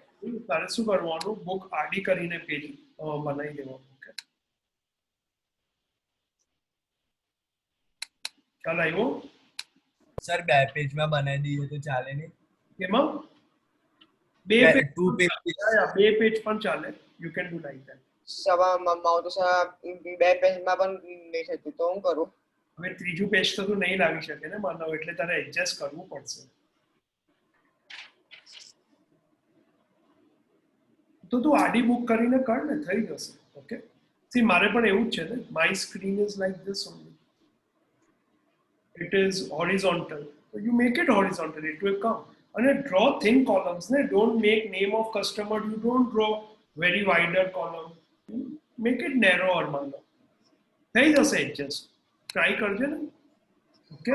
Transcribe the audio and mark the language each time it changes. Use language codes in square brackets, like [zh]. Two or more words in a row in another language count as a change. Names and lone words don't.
[gu] તારે શું કરવાનું? બુક આડી કરીને પેજ બનાવી દેવાનું. ખ્યાલ આવ્યો? સર 2 પેજમાં બનાવી દઈએ તો ચાલે નહીં? કેમાં? બે પેજ 2 પેજ. બે પેજ પણ ચાલે. [en] You can do like that. [gu] સવા મારું તો સર બે પેજમાં પણ નહીં થતું તો હું કરું? હવે ત્રીજું પેજ તો તું નહીં લાવી શકે ને માનવ, એટલે તારે એડજસ્ટ કરવું પડશે. તો તું આડી બુક કરીને કર ને, થઈ જશે. ઓકે, સી મારે પણ એવું જ છે ને. [en] my screen is like this only. It is horizontal. So you make it horizontal, it will come. And draw thin columns. Ne? Don't make name of customer. You don't draw very wider column. Make it narrower, mano. Hey, just adjust. [gu] Try કરજે ના. Okay.